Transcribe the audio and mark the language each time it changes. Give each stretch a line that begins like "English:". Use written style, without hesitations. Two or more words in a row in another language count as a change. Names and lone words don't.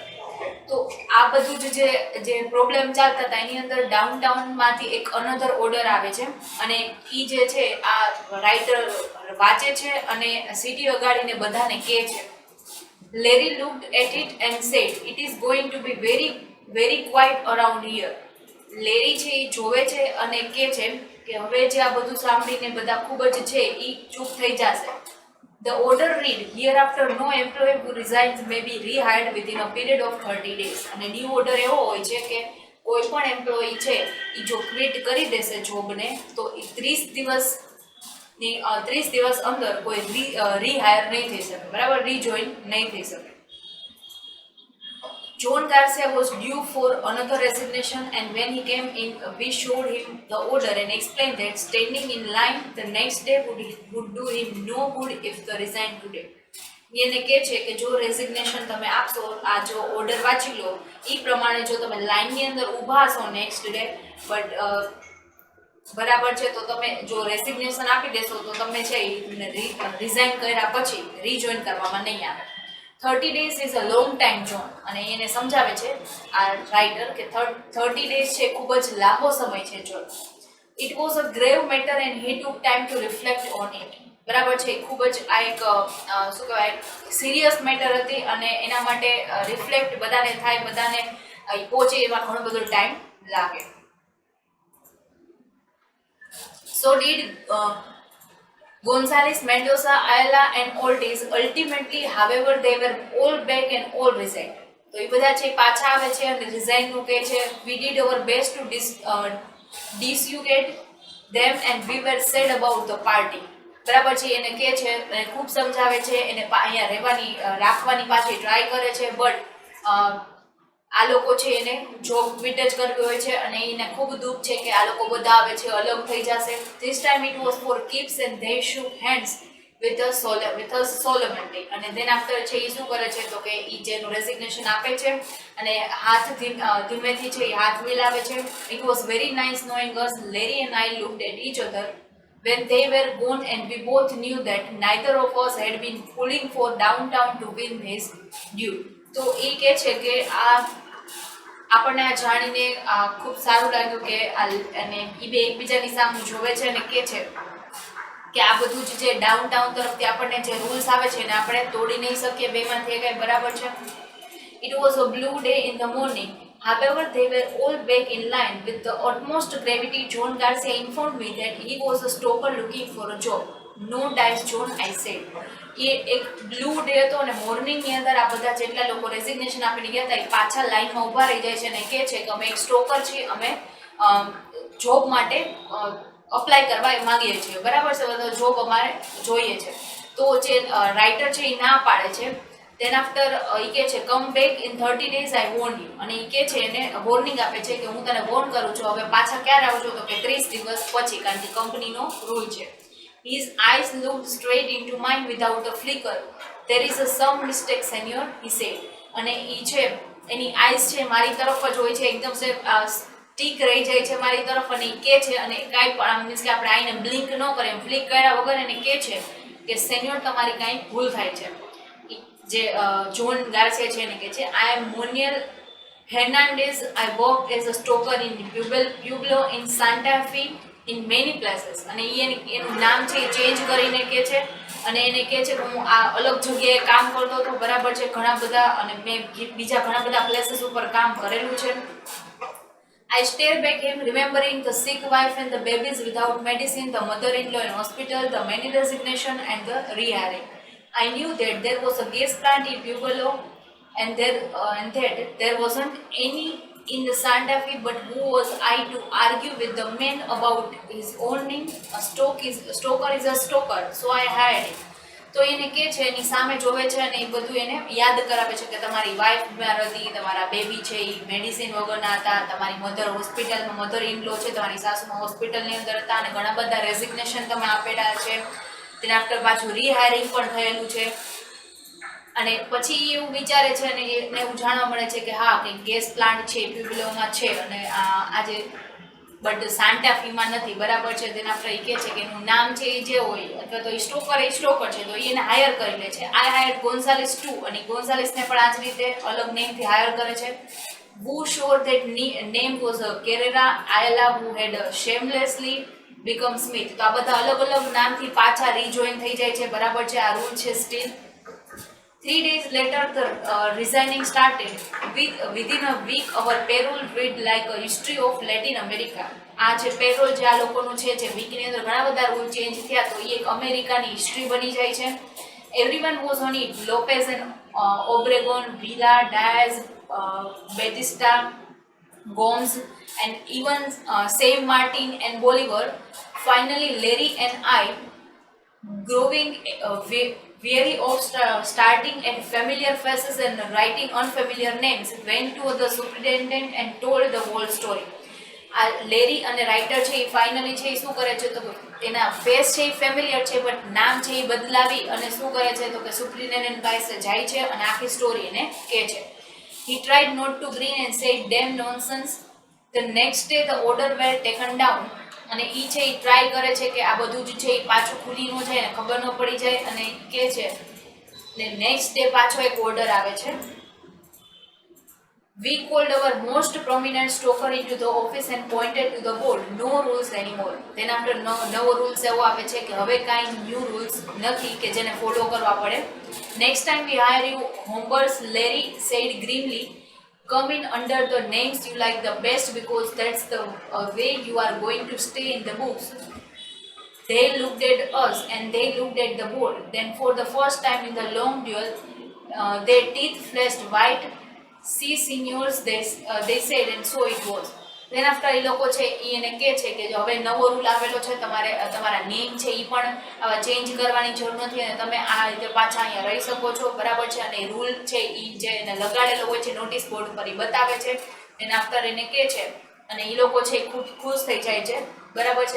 Gujarati: તો આ બધું જ જે પ્રોબ્લેમ ચાલતા હતા એની અંદર ડાઉનટાઉનમાંથી એક
English: another order
Gujarati: આવે છે અને એ જે છે આ રાઇટર વાંચે છે અને સીટી વગાડીને બધાને કહે છે.
English: Larry looked at it and said it is going to be very very quiet around here.
Gujarati: લેરી છે એ જોવે છે અને કહે છે કે હવે જે આ બધું સાંભળીને બધા ખૂબ જ છે એ ચૂપ થઈ જશે.
English: The order read, hereafter no employee who resigns may be rehired within a period of 30 days.
Gujarati: અને
English: new order
Gujarati: એવો હોય છે કે કોઈ પણ એમ્પ્લોયી છે એ જો ક્વિટ કરી દેશે જોબને તો એ 30 દિવસ અંદર કોઈ રીહાયર નહીં થઈ શકે, બરાબર, રીજોઈન નહીં થઈ શકે.
English: John Garcia was due for another resignation, and when he came in, we showed him the order and explained that standing in line the next day would do him no good if the resign today.
Gujarati: એને કહે છે કે જો રેઝિગ્નેશન તમે આપશો, આ જો ઓર્ડર વાંચી લો એ પ્રમાણે જો તમે લાઇનની અંદર ઊભા હશો
English: next day,
Gujarati: બટ બરાબર છે, તો તમે જો રેઝિગ્નેશન આપી દેશો તો તમે છે રિઝાઇન કર્યા પછી રીજોઈન કરવામાં નહીં આવે.
English: 30 days is a long time, John.
Gujarati: અને એને સમજાવે છે આ રાઇટર કે 30 days છે ખૂબ જ લાંબો સમય છે, John.
English: It was a grave matter and he took time to reflect on it.
Gujarati: બરાબર છે, ખૂબ જ આ એક શું કહેવાય
English: serious matter
Gujarati: હતી અને એના માટે રિફ્લેક્ટ બધાને થાય, બધાને પહોંચે એમાં ઘણો બધો ટાઈમ લાગે.
English: So did Gonzalez, Mendoza, Ayala and Ortiz. Ultimately, however, they were all back and all resigned.
Gujarati: તો એ બધા છે પાછા આવે છે અને રિઝાઇનનું કહે છે.
English: We did our best to dissuade them and we were sad about the party.
Gujarati: બરાબર છે, એને કહે છે અને ખૂબ સમજાવે છે, એને અહીંયા રાખવાની પાછી ટ્રાય કરે છે, બટ આ લોકો છે એને
English: job quit
Gujarati: જ કરવી હોય છે અને એને ખૂબ દુઃખ છે કે આ લોકો બધા આવે છે અલગ થઈ જશે.
English: This time it was for keeps and they shook hands with us solemnly.
Gujarati: અને
English: then after
Gujarati: છે એ શું કરે છે તો કે એ જેનું રેઝિગ્નેશન આપે છે અને હાથ ધીમેથી છે એ હાથ મિલાવે છે.
English: It was very nice knowing us. Larry and I looked at each other when they were gone and we both knew that neither of us had been pulling for downtown to win his due.
Gujarati: તો એ કહે છે કે આપણને આ જાણીને ખૂબ સારું લાગ્યું કે અને એ બે એકબીજાની સામે જોવે છે અને કહે છે કે આ બધું જ જે ડાઉનટાઉન તરફથી આપણને જે રૂલ્સ આવે છે એને આપણે તોડી નહીં શકીએ બેમાંથી એ કાંઈ, બરાબર છે.
English: It was a blue day in the morning. However, they were all back in line. With the utmost gravity, John Garcia informed me that he was a stoker looking for a job. No dice, John, I said.
Gujarati: એ એક
English: blue day
Gujarati: હતો અને મોર્નિંગની અંદર આ બધા જેટલા લોકો રેઝિગ્નેશન આપીને ગયા હતા એ પાછા લાઈનમાં ઊભા રહી જાય છે અને કહે છે કે અમે એક સ્ટોકર છીએ, અમે જોબ માટે અપ્લાય કરવા માંગીએ છીએ, બરાબર છે, બધો જોબ અમારે જોઈએ છે. તો જે રાઇટર છે એ ના પાડે છે.
English: then after
Gujarati: એ કહે છે
English: come back in 30 days I warn you.
Gujarati: અને એ કહે છે એને વોર્નિંગ આપે છે કે હું તને વોર્ન કરું છું, હવે પાછા ક્યારે આવજો તો કે 30 દિવસ પછી, કારણ કે કંપનીનો રૂલ છે.
English: His eyes looked straight into mine without a flicker. There is some mistake, senor, he said.
Gujarati: અને એ છે એની આઈસ છે મારી તરફ જ હોય છે, એકદમ સ્ટીક રહી જાય છે મારી તરફ અને એ કહે છે અને કાંઈ પણ મીન્સ કે આપણે આઈને બ્લિંક ન કરે એમ ફ્લિક કર્યા વગર એને કહે છે કે સેન્યોર તમારી કાંઈ ભૂલ થાય છે. જે જોન ગાર્સિયા છે એને કહે છે
English: I am Monial Hernandez. I work as a stoker in Pueblo in Santa Fe in many places.
Gujarati: અને એનું નામ છે એ ચેન્જ કરીને કહે છે અને એને કહે છે કે હું આ અલગ જગ્યાએ કામ કરતો હતો, બરાબર છે, ઘણા બધા, અને મેં બીજા ઘણા બધા પ્લેસીસ ઉપર કામ કરેલું છે.
English: I stare back him, remembering the sick wife and the babies without medicine, the mother-in-law in hospital, the many resignation and the rehiring. I knew that there was a gas plant in Pueblo, and that there wasn't any in the Santa Fe. But who was I to argue with the man about his owning? A stoker is a stoker, so I hired him.
Gujarati: તો એને કે છે એની સામે જોવે છે અને એ બધું એને યાદ કરાવે છે કે તમારી વાઈફ બીમાર હતી, તમારા બેબી છે એ મેડિસિન વગરના હતા, તમારી મધર હોસ્પિટલમાં,
English: mother in law
Gujarati: છે તમારી સાસુમાં હોસ્પિટલની અંદર હતા અને ઘણા બધા રેઝિગ્નેશન તમે આપેલા છે. તેને આફ્ટર પાછું રીહાયરિંગ પણ થયેલું છે. અને પછી એવું વિચારે છે અને એને એવું જાણવા મળે છે કે હા કે ગેસ પ્લાન્ટ છે પ્યુબલોમાં છે અને આજે બટ સાન્ટાફીમાં નથી, બરાબર છે. તેના આપણે એ કહે છે કે એનું નામ છે એ જે હોય અથવા તો એ સ્ટોકર છે, તો એને હાયર કરી લે છે.
English: I hire Gonzalis too,
Gujarati: અને ગોન્ઝાલિસને પણ આ જ રીતે અલગ નેમથી હાયર કરે છે.
English: Who sure that name was Carrera Ayala, who had shamelessly become Smith.
Gujarati: તો આ બધા અલગ અલગ નામથી પાછા રીજોઈન થઈ જાય છે, બરાબર છે. આ રૂલ છે સ્ટીલ.
English: 3 days later, the resigning started. Within a week, our payroll read like a history of Latin America.
Gujarati: આ જે પેરોલ જે આ લોકોનું છે જે વીકની અંદર ઘણા બધા રૂલ ચેન્જ થયા, તો એ એક અમેરિકાની હિસ્ટ્રી બની જાય છે.
English: Everyone was on it. Lopez and Obregon, Villa, Diaz, Batista, Gomes, and even Save Martin and Bolivar. Finally, Larry and I, growing weary of starting at familiar faces and writing unfamiliar names, went to the superintendent and told the whole story.
Gujarati: આ લેરી અને રાઇટર છે એ ફાઇનલી છે એ શું કરે છે તો એના ફેસ છે એ ફેમિલિયર છે બટ નામ છે એ બદલાવી અને શું કરે છે તો કે સુપ્રિન્ટેન્ડન્ટ પાસે જાય છે અને આખી સ્ટોરી એને કહે છે.
English: He tried not to grin and said damn nonsense. The next day the order were taken down.
Gujarati: અને એ છે એ ટ્રાય કરે છે કે આ બધું જ છે એ પાછું ખુલી ન જાય અને ખબર ન પડી જાય અને કહે છે ને
English: next day
Gujarati: પાછો એક ઓર્ડર આવે છે.
English: We called our most prominent stoker into the office and pointed to the board. No rules anymore. Then after
Gujarati: નવો રૂલ્સ એવો આવે છે કે હવે કાંઈ
English: new rules
Gujarati: નથી કે જેને ફોલો કરવા પડે.
English: Next time we hire you, Hombers, Larry said grimly. Come in under the names you like the best because that's the way you are going to stay in the books. They looked at us and they looked at the board. Then for the first time in the long duel, their teeth flashed white. See seniors, they said, and so it was. Then after
Gujarati: એ લોકો છે એ એને કહે છે કે જો હવે નવો રૂલ આવેલો છે, તમારે તમારા નેમ છે એ પણ ચેન્જ કરવાની જરૂર નથી અને તમે આ રીતે પાછા અહીંયા રહી શકો છો, બરાબર છે. અને રૂલ છે એ જે એને લગાડેલો હોય છે નોટિસ બોર્ડ પર એ બતાવે છે. એને આફ્ટર એને કહે છે અને એ લોકો છે ખૂબ ખુશ થઈ જાય છે, બરાબર છે.